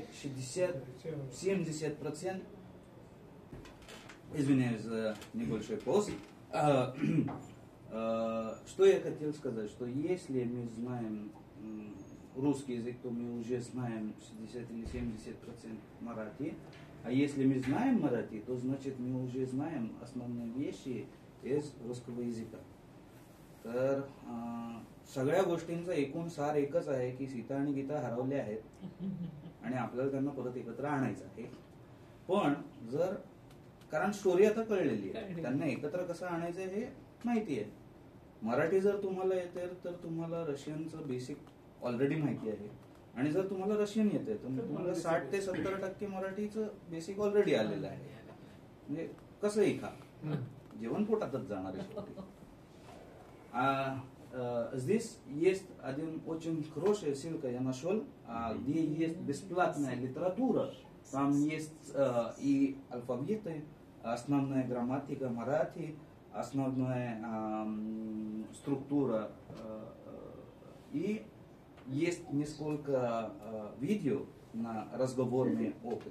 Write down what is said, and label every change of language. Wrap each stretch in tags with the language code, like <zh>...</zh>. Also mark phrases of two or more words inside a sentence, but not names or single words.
<ru>60-70%, извиняюсь за небольшой пауз, что я хотел сказать, что если мы знаем русский язык, то мы уже знаем 60 или 70% марати. А если мы знаем марати, то значит мы уже знаем основные вещи из русского языка.</ru> <mr>तर सगळ्या गोष्टींचा एकूण सार एकच आहे की सीता आणि गीता हरवल्या आहेत आणि आपल्याला त्यांना परत एकत्र आणायचं आहे. पण जर कारण स्टोरी आता कळलेली आहे, त्यांना एकत्र कसं आणायचं हे माहिती आहे. मराठी जर तुम्हाला येते तर तुम्हाला रशियनचं</mr> <en>basic already</en> <mr>माहिती आहे, आणि जर तुम्हाला रशियन येते तर तुम्हाला 60 ते 70% मराठीचं</mr> <en>basic already</en> <mr>आलेलं आहे. म्हणजे कसंही खा, जेवण पोटातच जाणार आहे.</mr> <ru>Здесь есть один очень хорошая ссылка, я нашел, где есть бесплатная литература. Там есть и алфавиты, основная грамматика марати, основная структура, и есть несколько видео на разговорный опыт.</ru>